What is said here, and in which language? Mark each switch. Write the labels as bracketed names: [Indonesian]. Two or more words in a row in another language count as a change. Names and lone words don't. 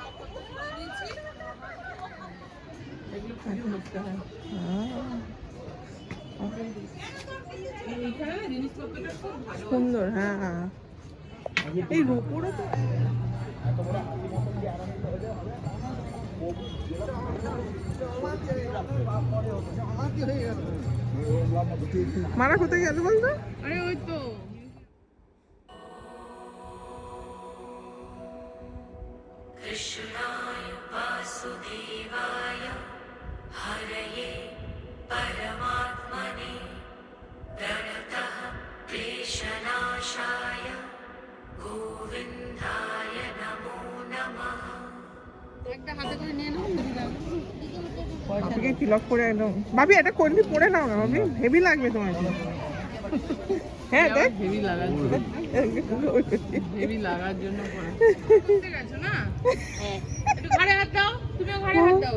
[Bangla] সুন্দর, হ্যাঁ এই রূপোরও তো মারা কোথায় গেল বলতো? আরে ওই তো [Sanskrit] कृष्णाय वासुदेवाय हरये परमात्मने प्रणतः क्लेशनाशाय गोविन्दाय नमो नमः। [Bangla] একটা হাতে করে নিয়ে নাও, দিলাম। বাবিকে তিলক করে একদম, বাবি এটা কোনটি পরে নাও না বাবি, হেভি লাগবে তোমার। হ্যাঁ দেখ হেভি লাগার জন্য পড়া। ঠিক আছে না? একটু ঘাড়ে হাত দাও, তুমিও ঘাড়ে হাত দাও।